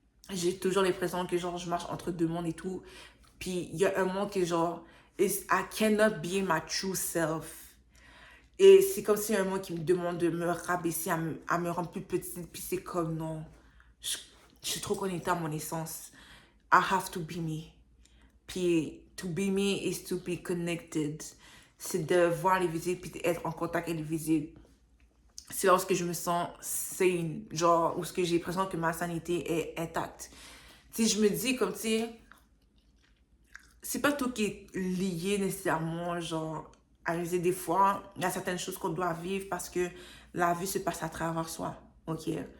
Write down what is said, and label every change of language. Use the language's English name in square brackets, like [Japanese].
[French] J'ai toujours l'impression que, genre, je marche entre deux mondes et tout. Puis, il y a un monde que, genre, [English] I cannot be my true self. [French] Et c'est comme si un monde qui me demande de me rabaisser, à me rendre plus petite. Puis c'est comme, non, je, je suis trop connectée à mon essence. [English] I have to be me. Puis, to be me is to be connected. [French] C'est de voir les visibles puis d'être en contact avec les visibles. C'est lorsque je me sens sane, genre, où ce que j'ai l'impression que ma sanité est intacte. Tu sais, je me dis comme, tu sais, c'est pas tout qui est lié nécessairement, genre, à réaliser des fois, il y a certaines choses qu'on doit vivre parce que la vie se passe à travers soi, ok?